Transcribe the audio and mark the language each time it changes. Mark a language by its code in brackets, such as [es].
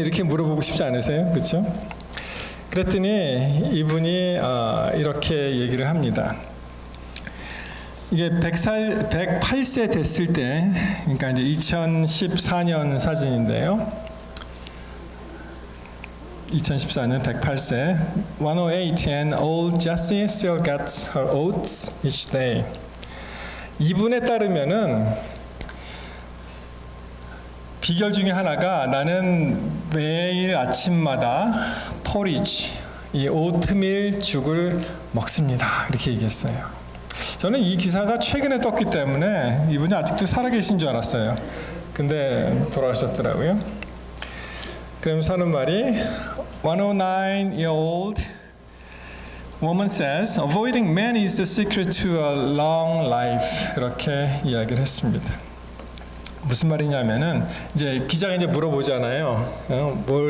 [ko] 이렇게 물어보고 싶지 않으세요? 그렇죠? 그랬더니 이분이 이렇게 얘기를 합니다. 이게 108세 됐을 때, 그러니까 이제 2014년 사진인데요. 2014년 108세. [en] 108 and old Jessie still gets her oats each day. [ko] 이분에 따르면은 비결 중에 하나가 나는 매일 아침마다 포리지, 이 오트밀 죽을 먹습니다. 이렇게 얘기했어요. 저는 이 기사가 최근에 떴기 때문에 이분이 아직도 살아계신 줄 알았어요. 근데 돌아가셨더라고요. 그러면서 하는 말이 [en] 109-year-old woman says avoiding men is the secret to a long life. [ko] 그렇게 이야기를 했습니다. 무슨 말이냐면은 이제 기자가 이제 물어보잖아요.